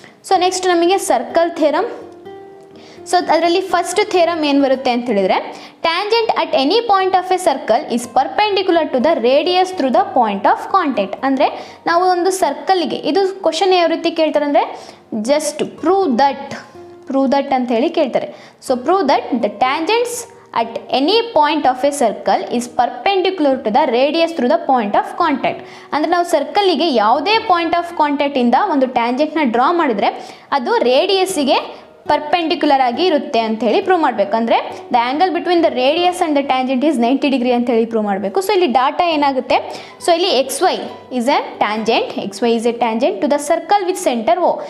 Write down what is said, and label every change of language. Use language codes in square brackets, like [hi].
[en] so next [kn] ನಮಗೆ [en] Circle theorem. So [kn] ಅದರಲ್ಲಿ first theorem ಏನು ಬರುತ್ತೆ ಅಂತ ಹೇಳಿದರೆ, [en] Tangent at any point of a circle is perpendicular to the radius through the point of contact. [kn] ಅಂದರೆ ನಾವು ಒಂದು ಸರ್ಕಲ್ಗೆ, ಇದು ಕ್ವಶನ್ ಯಾವ ರೀತಿ ಕೇಳ್ತಾರೆ ಅಂದರೆ [en] just prove that [kn] ಅಂತ ಹೇಳಿ ಕೇಳ್ತಾರೆ. [en] So prove that the tangents at any point of a circle is perpendicular to the radius through the point of contact. [kn] ಅಂದರೆ ನಾವು ಸರ್ಕಲ್ಲಿಗೆ ಯಾವುದೇ ಪಾಯಿಂಟ್ ಆಫ್ ಕಾಂಟ್ಯಾಕ್ಟಿಂದ ಒಂದು ಟ್ಯಾಂಜೆಂಟ್ನ ಡ್ರಾ ಮಾಡಿದರೆ ಅದು ರೇಡಿಯಸ್ಸಿಗೆ ಪರ್ಪೆಂಡಿಕ್ಯುಲರ್ ಆಗಿ ಇರುತ್ತೆ ಅಂತ ಹೇಳಿ ಪ್ರೂವ್ ಮಾಡಬೇಕು. [en] ಅಂದರೆ the angle between the radius and the tangent is 90 degree [kn] ಅಂತ ಹೇಳಿ ಪ್ರೂವ್ ಮಾಡಬೇಕು. [en] so [kn] ಇಲ್ಲಿ ಡಾಟಾ ಏನಾಗುತ್ತೆ, [en] So ಇಲ್ಲಿ X Y is a tangent to the circle with centre O.